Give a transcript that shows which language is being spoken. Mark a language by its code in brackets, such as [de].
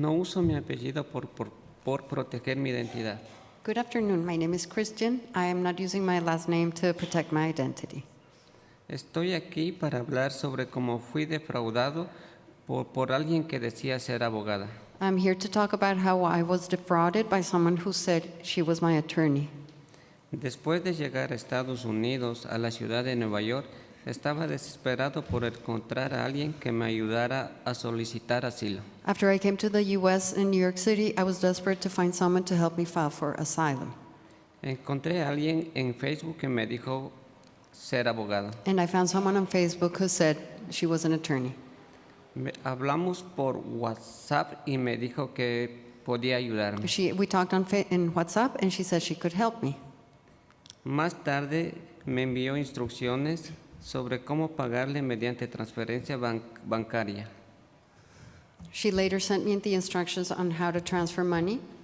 [es] No uso mi apellido por proteger mi identidad. [en] Good afternoon. My name is Christian. I am not using my last name to protect my identity. [es] Estoy aquí para hablar sobre cómo fui defraudado por alguien que decía ser abogada. [en] I'm here to talk about how I was defrauded by someone who said she was my attorney. [es] Después de llegar a Estados Unidos, a la ciudad de Nueva York, estaba desesperado por encontrar a alguien que me ayudara a solicitar asilo. [en] After I came to the U.S. in New York City, I was desperate to find someone to help me file for asylum. [es] Encontré a alguien en Facebook que me dijo ser abogado. [en] And I found someone on Facebook who said she was an attorney. [es] Hablamos por WhatsApp y me dijo que podía ayudarme. [en] We talked in WhatsApp and she said she could help me. [es] Más tarde me envió instrucciones sobre cómo pagarle mediante transferencia bancaria. [en] She later sent me the instructions on how to transfer money.